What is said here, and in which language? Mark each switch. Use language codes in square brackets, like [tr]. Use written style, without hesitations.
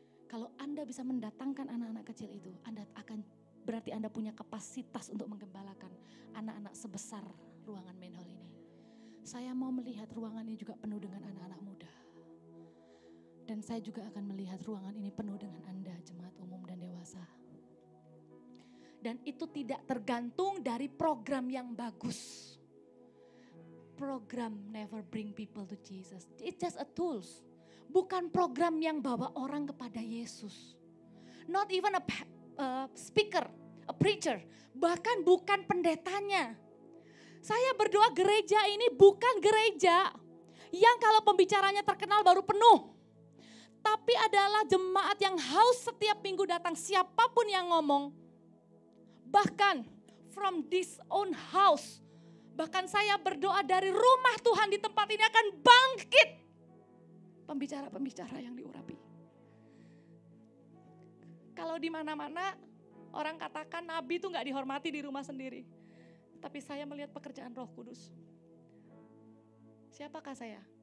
[id] Kalau Anda bisa mendatangkan anak-anak kecil itu, berarti Anda punya kapasitas untuk menggembalakan anak-anak sebesar ruangan main hall ini. Saya mau melihat ruangan ini juga penuh dengan anak-anak muda. Dan saya juga akan melihat ruangan ini penuh dengan Anda, jemaat umum dan dewasa. Dan itu tidak tergantung dari program yang bagus. [en] Program never bring people to Jesus. It's just a tools. [id] Bukan program yang bawa orang kepada Yesus. [en] Not even a speaker, a preacher. [id] Bahkan bukan pendetanya. Saya berdoa gereja ini bukan gereja yang kalau pembicaranya terkenal baru penuh. Tapi adalah jemaat yang haus setiap minggu datang siapapun yang ngomong. Bahkan [en] from this own house. [id] Bahkan saya berdoa dari rumah Tuhan di tempat ini akan bangkit pembicara-pembicara yang diurapi. Kalau di mana-mana orang katakan nabi itu gak dihormati di rumah sendiri. Tapi saya melihat pekerjaan Roh Kudus. Siapakah saya?